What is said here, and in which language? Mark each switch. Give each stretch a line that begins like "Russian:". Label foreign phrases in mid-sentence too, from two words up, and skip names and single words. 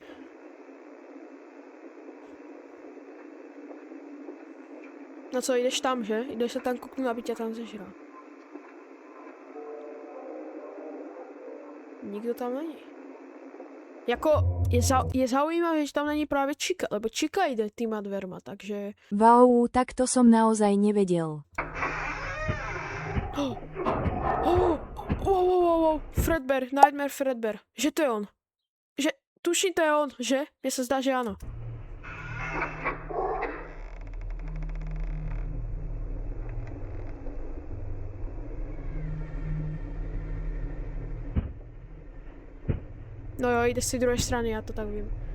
Czech: No co, jdeš tam, že? Jdeš se tam kouknout, aby tě tam zežral. Nikdo tam není. Jako, je zaujímavé, že tam není právě Chica, lebo Chica jde týma dverma, takže...
Slovak: Wow, tak to som naozaj nevedel. Wow, Fredbear, Nightmare Fredbear, že to je on.
Czech: Že, tuším, to je on, že? Mně se zdá, že ano. No jo, jde z té druhé strany, já to tak vím.